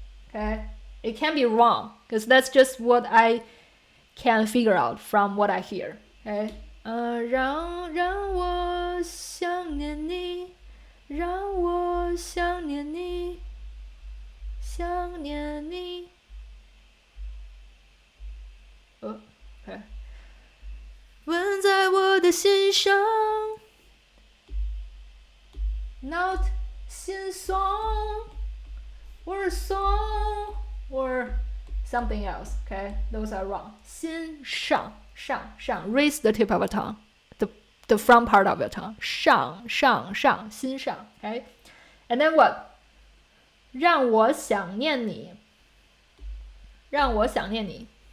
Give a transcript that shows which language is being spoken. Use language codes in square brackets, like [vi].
[en] Okay, it can be wrong because that's just what I can figure out from what I hear. [zh] Okay, 让我想念你，让我想念你，想念你。 [en] Okay. [zh] 吻在我的心上 [en] Not 心上 or song or something else. Okay, those are wrong. [zh] 心上 上 [en] Raise the tip of your tongue. The front part of your tongue. [zh] 上 心上 [en] Okay, and then what? [zh] 让我想念你，让我想念你。